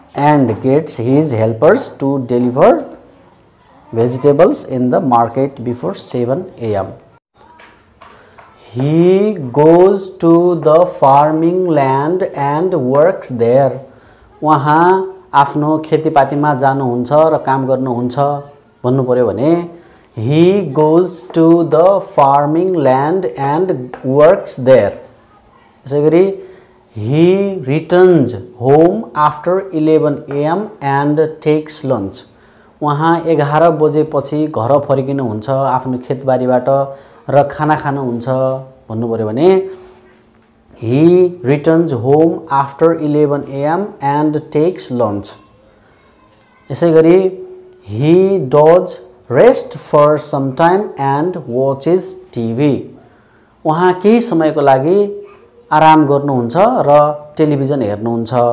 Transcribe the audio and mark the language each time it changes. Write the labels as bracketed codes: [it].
[en] And gets his helpers to deliver vegetables in the market before 7 AM. He goes to the farming land and works there, [ne] उहाँ आफ्नो खेतीपातीमा जानुहुन्छ र काम गर्नुहुन्छ भन्नु पर्यो भने [en] he goes to the farming land and works there। यसैगरी he returns home after 11 AM and takes lunch, [ne] उहाँ 11 बजेपछि घर फर्किनुहुन्छ आफ्नो खेतबारीबाट र खाना खानुहुन्छ भन्नु पर्यो भने [en] he returns home after 11 AM and takes lunch। यसैगरी he does rest for some time and watches TV, [ne] उहाँ केही समयको लागि आराम गर्नुहुन्छ र टेलिभिजन हेर्नुहुन्छ।